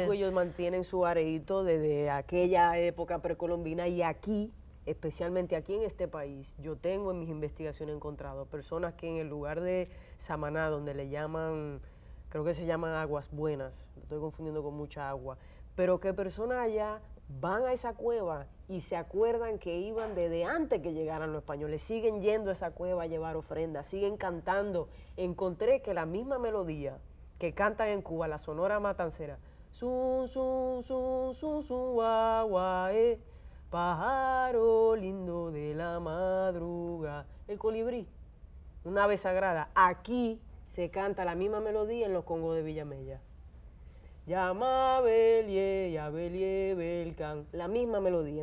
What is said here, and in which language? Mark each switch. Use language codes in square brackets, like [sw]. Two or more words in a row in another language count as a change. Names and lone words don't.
[es] Rico ellos mantienen su areíto desde aquella época precolombina y aquí, especialmente aquí en este país, yo tengo en mis investigaciones encontrado personas que en el lugar de Samaná, donde le llaman, creo que se llaman Aguas Buenas, lo estoy confundiendo con mucha agua, pero que personas allá van a esa cueva y se acuerdan que iban desde antes que llegaran los españoles, siguen yendo a esa cueva a llevar ofrendas, siguen cantando. Encontré que la misma melodía que cantan en Cuba, la Sonora Matancera, sun, sun, sun, sun, sun, gua, gua, pájaro lindo de la madruga, el colibrí, una ave sagrada. Aquí se canta la misma melodía en los congos de Villamella. Llama Belie, ya Belie, Belcan, la misma melodía.